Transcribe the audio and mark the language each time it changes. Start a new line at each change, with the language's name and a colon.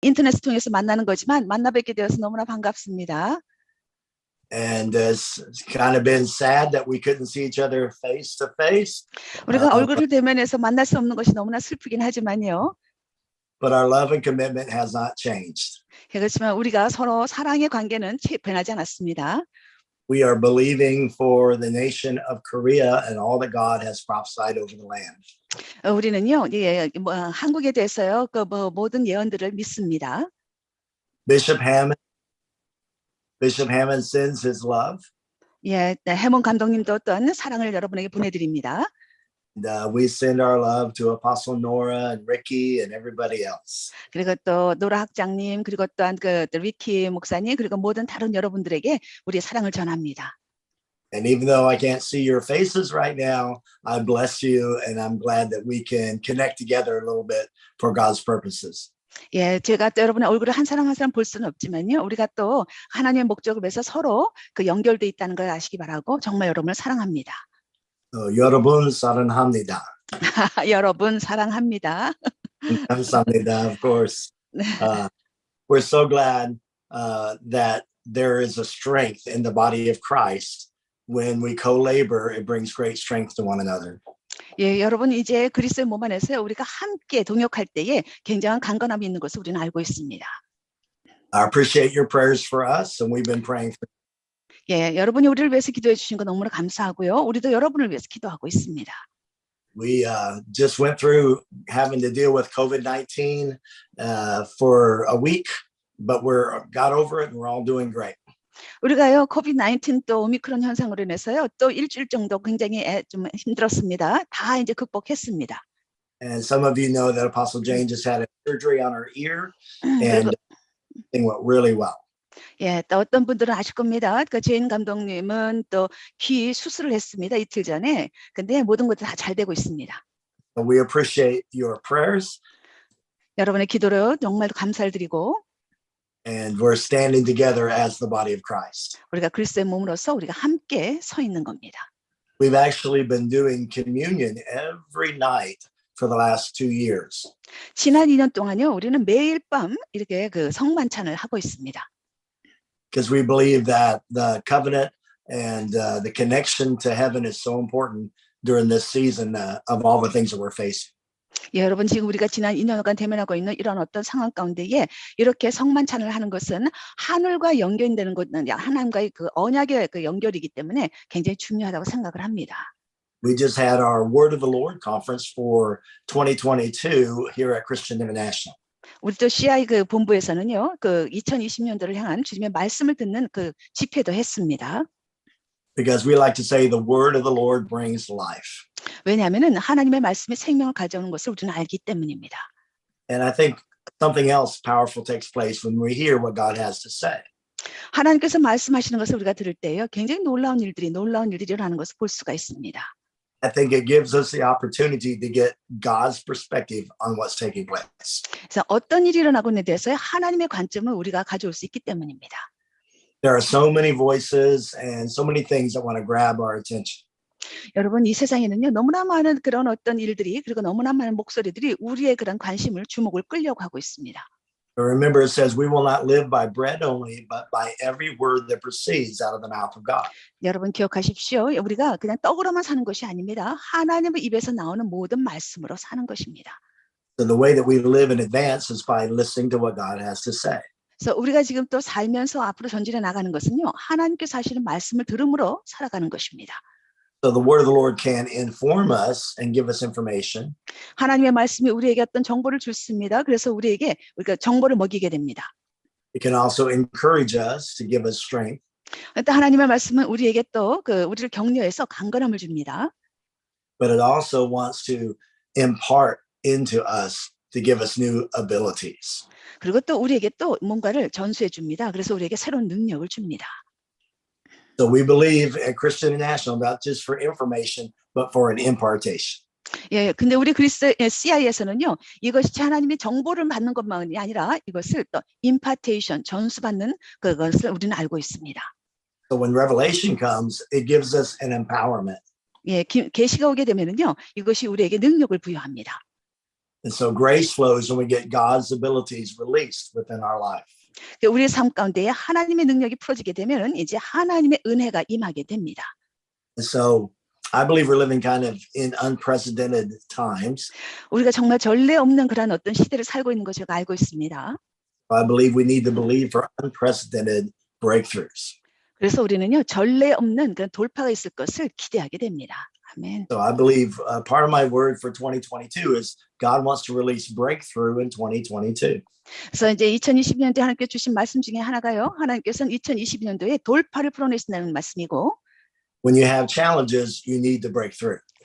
Korean: 인터넷을 통해서 만나는 거지만 만나 뵙게 되어서 너무나 반갑습니다.
English: And it's kind of been sad that we couldn't see each other face to face.
Korean: 우리가 얼굴을 대면해서 만날 수 없는 것이 너무나 슬프긴 하지만요.
English: But our love and commitment has not changed.
Korean: 그렇지만 우리가 서로 사랑의 관계는 변하지 않았습니다.
English: We are believing for the nation of Korea and all that God has prophesied over the land.
Korean: 우리는요, 한국에 대해서요, 모든 예언들을 믿습니다.
English: Bishop Hammond sends his love.
Korean: 예, 해몬 감독님도 어떤 사랑을 여러분에게 보내드립니다.
English: And we send our love to Apostle Nora and Ricky and everybody else.
Korean: 그리고 또 노라 학장님, 그리고 또한 리키 목사님, 그리고 모든 다른 여러분들에게 우리의 사랑을 전합니다.
English: And even though I can't see your faces right now, I bless you and I'm glad that we can connect together a little bit for God's purposes.
Korean: 예, 제가 또 여러분의 얼굴을 한 사람 한 사람 볼 수는 없지만요. 우리가 또 하나님의 목적을 위해서 서로 연결돼 있다는 걸 아시기 바라고 정말 여러분을 사랑합니다. 여러분 사랑합니다. 여러분 사랑합니다. 감사합니다,
English: of course. We're so glad that there is a strength in the body of Christ. When we co-labor, it brings great strength to one another.
Korean: 예, 여러분 이제 그리스도의 몸 안에서 우리가 함께 동역할 때에 굉장한 강건함이 있는 것을 우리는 알고 있습니다.
English: I appreciate your prayers for us, and we've been praying for.
Korean: 예, 여러분이 우리를 위해서 기도해 주신 거 너무나 감사하고요. 우리도 여러분을 위해서 기도하고 있습니다.
English: We just went through having to deal with COVID-19 for a week, but got over it and we're all doing great.
Korean: 우리가요, 코비드-19 또 오미크론 현상으로 인해서요, 또 일주일 정도 굉장히 좀 힘들었습니다. 다 이제 극복했습니다.
English: And some of you know that Apostle Jane just had a surgery on her ear, and it went really well.
Korean: 예, 또 어떤 분들은 아실 겁니다. 제인 감독님은 또 귀 수술을 했습니다. 이틀 전에. 근데 모든 것도 다 잘 되고 있습니다.
English: We appreciate your prayers.
Korean: 여러분의 기도를 정말 감사를 드리고.
English: And we're standing together as the body of Christ.
Korean: 우리가 그리스도의 몸으로서 우리가 함께 서 있는 겁니다.
English: We've actually been doing communion every night for the last 2 years.
Korean: 지난 2년 동안요, 우리는 매일 밤 이렇게 성만찬을 하고 있습니다.
English: Because we believe that the covenant and the connection to heaven is so important during this season of all the things that we're facing.
Korean: 예, 여러분 지금 우리가 지난 2년간 대면하고 있는 이런 어떤 상황 가운데에 이렇게 성만찬을 하는 것은 하늘과 연결되는 것은 하나님과의 언약의 연결이기 때문에 굉장히 중요하다고 생각을 합니다.
English: We just had our Word of the Lord conference for 2022 here at Christian International.
Korean: 우리 또 CI 본부에서는요, 2020년도를 향한 주님의 말씀을 듣는 집회도 했습니다.
English: Because we like to say the Word of the Lord brings life.
Korean: 왜냐하면은 하나님의 말씀이 생명을 가져오는 것을 우리는 알기 때문입니다.
English: And I think something else powerful takes place when we hear what God has to say.
Korean: 하나님께서 말씀하시는 것을 우리가 들을 때요, 굉장히 놀라운 일들이 일어나는 것을 볼 수가 있습니다.
English: I think it gives us the opportunity to get God's perspective on what's taking place.
Korean: 그래서 어떤 일이 일어나고 있는에 대해서 하나님의 관점을 우리가 가져올 수 있기 때문입니다.
English: There are so many voices and so many things that want to grab our attention.
Korean: 여러분 이 세상에는요, 너무나 많은 그런 어떤 일들이, 그리고 너무나 많은 목소리들이 우리의 그런 관심을, 주목을 끌려고 하고 있습니다.
English: Remember, it says we will not live by bread only, but by every word that proceeds out of the mouth of God.
Korean: 여러분 기억하십시오. 우리가 그냥 떡으로만 사는 것이 아닙니다. 하나님의 입에서 나오는 모든 말씀으로 사는 것입니다.
English: So the way that we live in advance is by listening to what God has to say.
Korean: 그래서 우리가 지금 또 살면서 앞으로 전진해 나가는 것은요, 하나님께서 하시는 말씀을 들음으로 살아가는 것입니다.
English: So the word of the Lord can inform us and give us information.
Korean: 하나님의 말씀이 우리에게 어떤 정보를 줬습니다. 그래서 우리가 정보를 먹이게 됩니다.
English: It can also encourage us to give us strength.
Korean: 또 하나님의 말씀은 우리에게 또 우리를 격려해서 강건함을 줍니다.
English: But it also wants to impart into us to give us new abilities.
Korean: 그리고 또 우리에게 또 뭔가를 전수해 줍니다. 그래서 우리에게 새로운 능력을 줍니다.
English: So we believe at Christian International not just for information, but for an impartation.
Korean: 예, 근데 우리 그리스도 CI에서는요, 이것이 하나님의 정보를 받는 것만이 아니라 이것을 또 impartation, 전수받는 그것을 우리는 알고 있습니다.
English: So when revelation comes, it gives us an empowerment.
Korean: 예, 계시가 오게 되면은요, 이것이 우리에게 능력을 부여합니다.
English: And so grace flows when we get God's abilities released within our life.
Korean: 우리의 삶 가운데에 하나님의 능력이 풀어지게 되면 이제 하나님의 은혜가 임하게 됩니다.
English: And so I believe we're living kind of in unprecedented times.
Korean: 우리가 정말 전례 없는 그런 어떤 시대를 살고 있는 것을 알고 있습니다.
English: I believe we need to believe for unprecedented breakthroughs.
Korean: 그래서 우리는요 전례 없는 그런 돌파가 있을 것을 기대하게 됩니다. 아멘.
English: So I believe part of my word for 2022 is God wants to release breakthrough in 2022.
Korean: 그래서 이제 2020년도에 하나님께 주신 말씀 중에 하나가요. 하나님께서는 2022년도에 돌파를 풀어내신다는 말씀이고,
English: When you have challenges, you need to break through.